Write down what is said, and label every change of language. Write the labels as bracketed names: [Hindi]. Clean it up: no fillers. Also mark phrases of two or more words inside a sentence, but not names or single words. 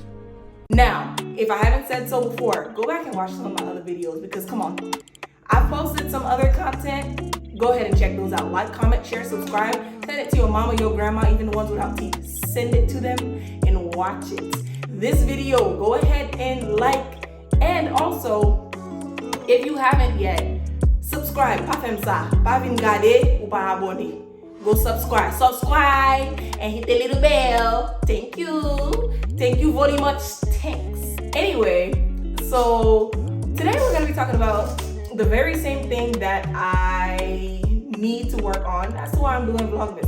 [English] Now, if I haven't said so before, go back and watch some of my other videos because, come on, I've posted some other content. Go ahead and check those out. Like, comment, share, subscribe. Send it to your mama, your grandma, even the ones without teeth. Send it to them and watch it. This video, go ahead and like. And also, if you haven't yet, subscribe. [Haitian Creole] Pa fem sa. Pa vin gade ou pa abone. [English] Go subscribe. Subscribe and hit the little bell. Thank you. Thank you very much. Thanks. Anyway, so today we're going to be talking about the very same thing that I need to work on. That's why I'm doing Vlogmas.